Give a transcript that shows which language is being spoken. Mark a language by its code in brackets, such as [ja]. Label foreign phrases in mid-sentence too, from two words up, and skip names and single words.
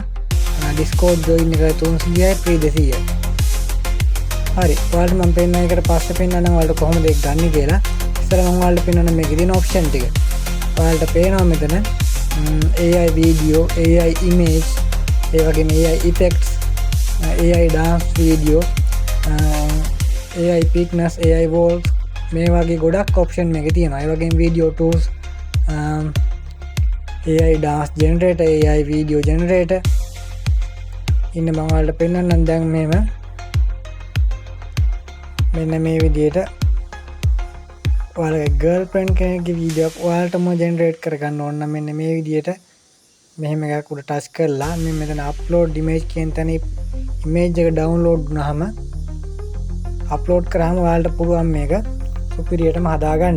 [si] Discord join එක 300යි free 200යි. හරි ඔයාලට මම පෙන්නන එකට පස්සේ පෙන්නන්නම් ඔයාලට කොහොමද ඒක ගන්න කියලා. ඉස්සර මම ඔයාලට පෙන්නන මේකේ තියෙන ඔප්ෂන් ටික. ඔයාලට පේනවා මෙතන [en] AI video, AI image, ඒ වගේම AI effects, AI dance video, AI thickness, AI walls [si] මේ වගේ ගොඩක් ඔප්ෂන් මේකේ තියෙනවා. ඒ වගේම [en] video tools, AI dance generator, AI video generator [si] ඉන්න මම ඔයාලට පෙන්නන්නම් දැන් මෙන්න මේ විදිහට ඔයාලගේ ගර්ල්ෆ්‍රෙන්ඩ් කෙනෙක්ගේ වීඩියෝ එකක් ඔයාලටම ජෙනරේට් කරගන්න ඕන නම් මෙන්න මේ විදිහට මෙහෙම එකක් උඩ ටච් කරලා මේ මෙතන [en] upload image [si] කියන තැන ඉමේජ් එක ඩවුන්ලෝඩ් වුණාම අප්ලෝඩ් කරාම ඔයාලට පුළුවන් මේක සුපිරියටම හදාගන්න.